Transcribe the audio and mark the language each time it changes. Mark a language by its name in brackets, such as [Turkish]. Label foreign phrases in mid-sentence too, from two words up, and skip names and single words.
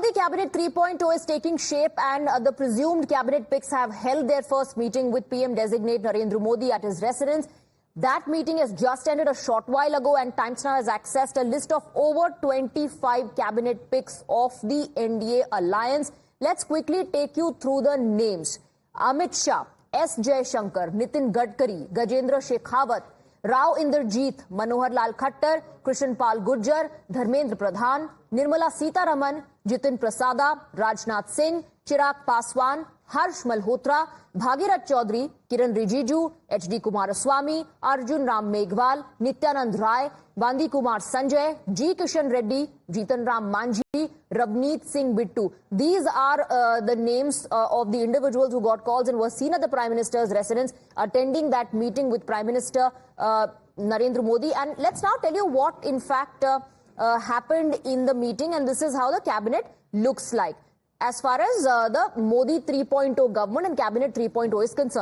[English] Cabinet 3.0 is taking shape, and the presumed cabinet picks have held their first meeting with PM designate Narendra Modi at his residence. That meeting has just ended a short while ago, and Times Now has accessed a list of over 25 cabinet picks of the NDA alliance. Let's quickly take you through the names. Amit Shah, S. Jaishankar, Nitin Gadkari, Gajendra Shekhawat, Rao Inderjeet, Manohar Lal Khattar, Krishan Pal Gurjar, Dharmendra Pradhan, Nirmala Sitharaman, Jitin Prasada, Rajnath Singh, Chirag Paswan, Harsh Malhotra, Bhagirath Chaudhary, Kiran Rijiju, H.D. Kumaraswamy, Arjun Ram Meghwal, Nityanand Rai, Bandi Kumar Sanjay, G. Kishan Reddy, Jitan Ram Manjhi, Rabneet Singh Bittu. These are the names of the individuals who got calls and were seen at the Prime Minister's residence attending that meeting with Prime Minister Narendra Modi. And let's now tell you what in fact happened in the meeting, and this is how the cabinet looks like as far as the Modi 3.0 government and Cabinet 3.0 is concerned.